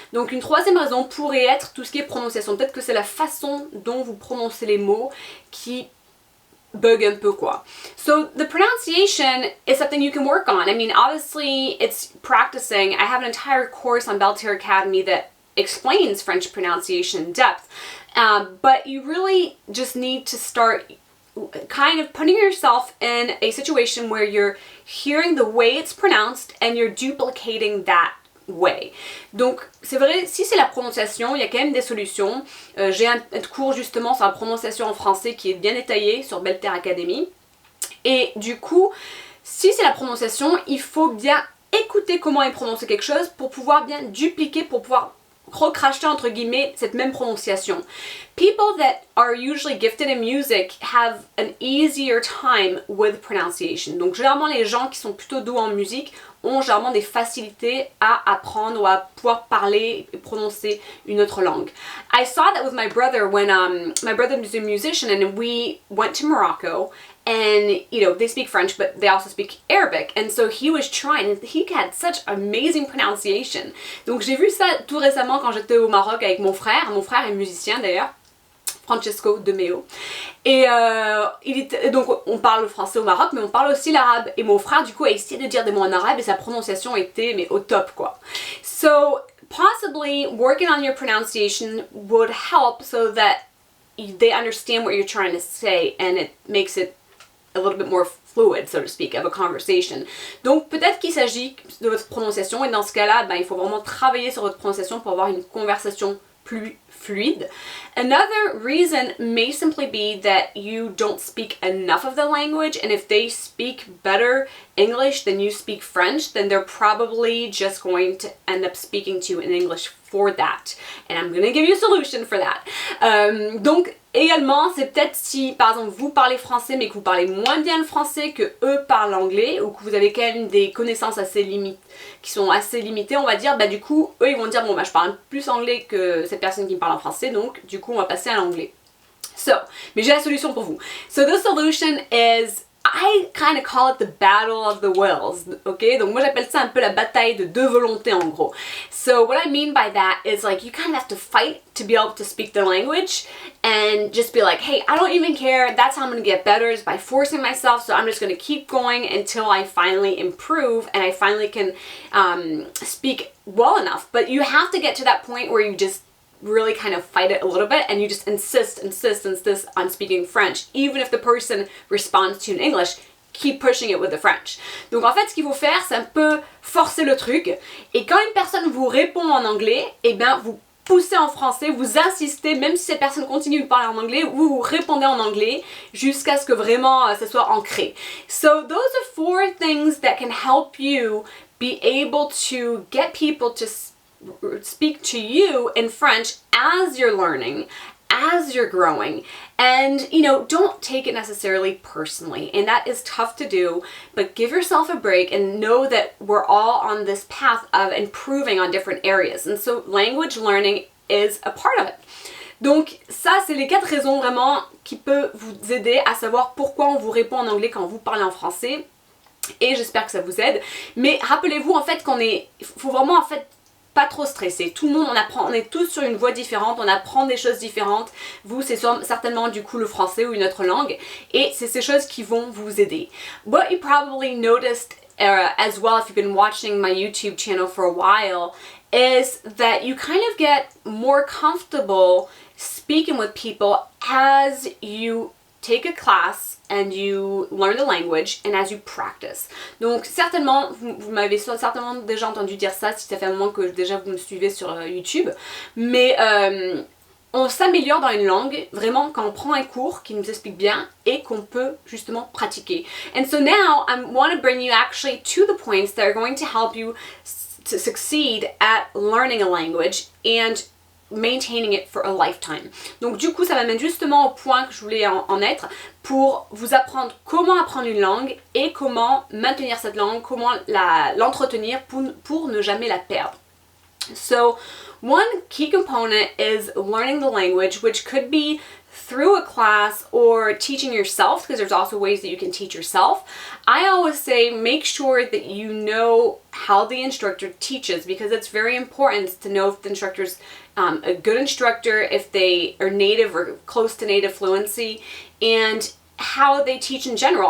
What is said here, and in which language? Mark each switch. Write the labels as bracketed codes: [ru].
[fr] Donc une troisième raison pourrait être tout ce qui est prononciation. Peut-être que c'est la façon dont vous prononcez les mots qui bug un peu quoi. [en] So the pronunciation is something you can work on. I mean, obviously it's practicing. I have an entire course on Belle Terre Academy that explains French pronunciation in depth. But you really just need to start kind of putting yourself in a situation where you're hearing the way it's pronounced and you're duplicating that way. [fr] Donc c'est vrai, si c'est la prononciation, il y a quand même des solutions. J'ai un cours justement sur la prononciation en français qui est bien détaillé sur Belle Terre Academy. Et du coup, si c'est la prononciation, il faut bien écouter comment est prononcé quelque chose pour pouvoir bien dupliquer, pour pouvoir recracher entre guillemets cette même prononciation. [en] People that are usually gifted in music have an easier time with pronunciation. [fr] Donc généralement les gens qui sont plutôt doués en musique ont généralement des facilités à apprendre ou à pouvoir parler et prononcer une autre langue. [en] I saw that with my brother when my brother is a musician and we went to Morocco. And, you know, they speak French, but they also speak Arabic. And so he was trying, and he had such amazing pronunciation. [fr] Donc j'ai vu ça tout récemment quand j'étais au Maroc avec mon frère. Mon frère est musicien d'ailleurs, Rachele DeMeo. Et donc on parle le français au Maroc, mais on parle aussi l'arabe. Et mon frère du coup a essayé de dire des mots en arabe et sa prononciation était mais au top quoi. [en] So possibly working on your pronunciation would help so that they understand what you're trying to say and it makes it a little bit more fluid, so to speak, of a conversation. [fr] Donc peut-être qu'il s'agit de votre prononciation et dans ce cas-là, il faut vraiment travailler sur votre prononciation pour avoir une conversation plus fluide. [en] Another reason may simply be that you don't speak enough of the language, and if they speak better English than you speak French, then they're probably just going to end up speaking to you in English for that. And I'm going to give you a solution for that. [fr] Donc également, c'est peut-être si par exemple vous parlez français mais que vous parlez moins bien le français que eux parlent anglais ou que vous avez quand même des connaissances assez qui sont assez limitées, on va dire, du coup, eux ils vont dire bon je parle plus anglais que cette personne qui me parle en français, donc du coup on va passer à l'anglais. Mais j'ai la solution pour vous. [en] So the solution is, I kind of call it the battle of the wills, ok? [fr] Donc moi j'appelle ça un peu la bataille de deux volontés en gros. [en] So what I mean by that is like you kind of have to fight to be able to speak the language and just be like, hey, I don't even care, that's how I'm going to get better is by forcing myself, so I'm just going to keep going until I finally improve and I finally can speak well enough. But you have to get to that point where you just really kind of fight it a little bit and you just insist on speaking French. Even if the person responds to you in English, keep pushing it with the French. [fr] Donc en fait, ce qu'il faut faire, c'est un peu forcer le truc. Et quand une personne vous répond en anglais, vous poussez en français, vous insistez, même si cette personne continue de parler en anglais, vous répondez en anglais jusqu'à ce que vraiment ça soit ancré. [en] So those are 4 things that can help you be able to get people to speak to you in French as you're learning, as you're growing, and don't take it necessarily personally, and that is tough to do, but give yourself a break and know that we're all on this path of improving on different areas, and so language learning is a part of it. [fr] Donc ça, c'est les 4 raisons vraiment qui peuvent vous aider à savoir pourquoi on vous répond en anglais quand vous parlez en français, et j'espère que ça vous aide. Mais rappelez-vous en fait faut vraiment en fait pas trop stressé. Tout le monde, on est tous sur une voie différente, on apprend des choses différentes. Vous, c'est certainement du coup le français ou une autre langue. Et c'est ces choses qui vont vous aider. [en] What you probably noticed as well if you've been watching my YouTube channel for a while is that you kind of get more comfortable speaking with people as you take a class and you learn the language and as you practice. [fr] Donc certainement, vous m'avez certainement déjà entendu dire ça si ça fait un moment que déjà vous me suivez sur YouTube, mais on s'améliore dans une langue vraiment quand on prend un cours qui nous explique bien et qu'on peut justement pratiquer. [en] And so now I want to bring you actually to the points that are going to help you to succeed at learning a language and maintaining it for a lifetime. [fr] Donc du coup ça m'amène justement au point que je voulais en être pour vous apprendre comment apprendre une langue et comment maintenir cette langue, comment l'entretenir pour ne jamais la perdre. [en] So one key component is learning the language, which could be through a class or teaching yourself, because there's also ways that you can teach yourself. I always say make sure that you know how the instructor teaches, because it's very important to know if the instructor's a good instructor, if they are native or close to native fluency, and how they teach in general.